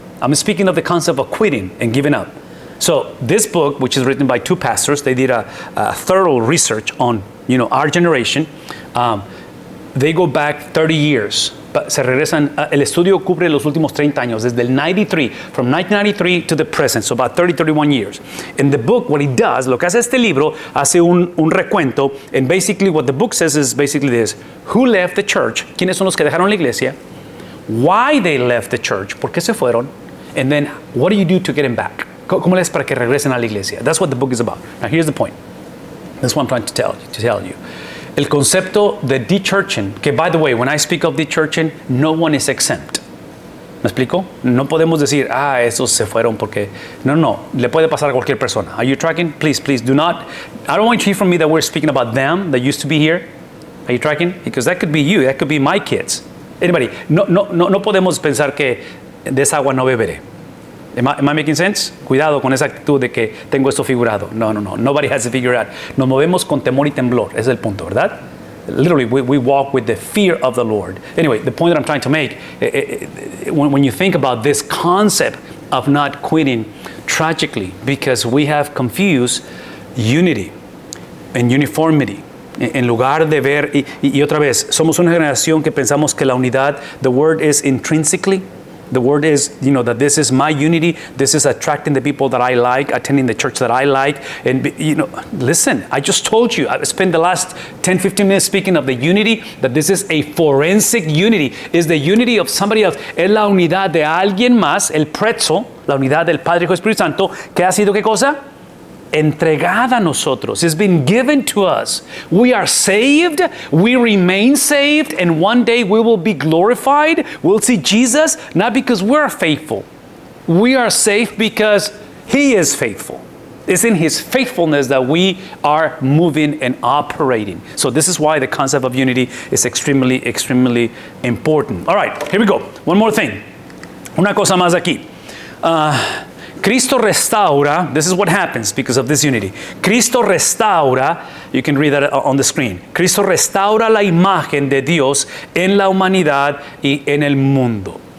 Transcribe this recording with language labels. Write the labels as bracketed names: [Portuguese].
[English] I'm speaking of the concept of quitting and giving up. So this book, which is written by two pastors, they did a thorough research on, our generation. They go back 30 years. [Spanish] Se regresan, el estudio cubre los últimos 30 años, desde el 93, [English] from 1993 to the present, so about 31 years. In the book, what he does, [Spanish] lo que hace este libro, hace un recuento, [English] and basically what the book says is basically this: who left the church, [Spanish] quiénes son los que dejaron la iglesia, [English] why they left the church, [Spanish] por qué se fueron, [English] and then what do you do to get them back? [Spanish] ¿Cómo les para que regresen a la iglesia? [English] That's what the book is about. Now here's the point. That's what I'm trying to tell you. [Spanish] El concepto de de-churching, que [English] by the way, when I speak of de-churching, no one is exempt. [Spanish] ¿Me explico? No podemos decir, esos se fueron porque... No, le puede pasar a cualquier persona. [English] Are you tracking? Please do not... I don't want you to hear from me that we're speaking about them that used to be here. Are you tracking? Because that could be you, that could be my kids. Anybody, [Spanish] no podemos pensar que de esa agua no beberé. [English] Am I making sense? [Spanish] Cuidado con esa actitud de que tengo esto figurado. No. [English] Nobody has to figure it out. [Spanish] Nos movemos con temor y temblor. Ese es el punto, ¿verdad? [English] Literally, we walk with the fear of the Lord. Anyway, the point that I'm trying to make, when you think about this concept of not quitting, tragically, because we have confused unity and uniformity. [Spanish] En lugar de ver, y otra vez, somos una generación que pensamos que la unidad, [English] the word is intrinsically. The word is, that this is my unity. This is attracting the people that I like, attending the church that I like. And, listen, I just told you, I spent the last 10, 15 minutes speaking of the unity, that this is a forensic unity. Is the unity of somebody else. [Spanish] Es la unidad de alguien más, el prezzo, la unidad del Padre, Hijo y Espíritu Santo, que ha sido, ¿qué cosa? Entregada a nosotros. [English] It's been given to us. We are saved, we remain saved, and one day we will be glorified. We'll see Jesus, not because we're faithful. We are saved because He is faithful. It's in His faithfulness that we are moving and operating. So this is why the concept of unity is extremely, extremely important. All right, here we go. One more thing. [Spanish] Una cosa más aquí. Cristo restaura, [English] this is what happens because of this unity. Cristo restaura, you can read that on the screen. [Spanish] Cristo restaura la imagen de Dios en la humanidad y en el mundo.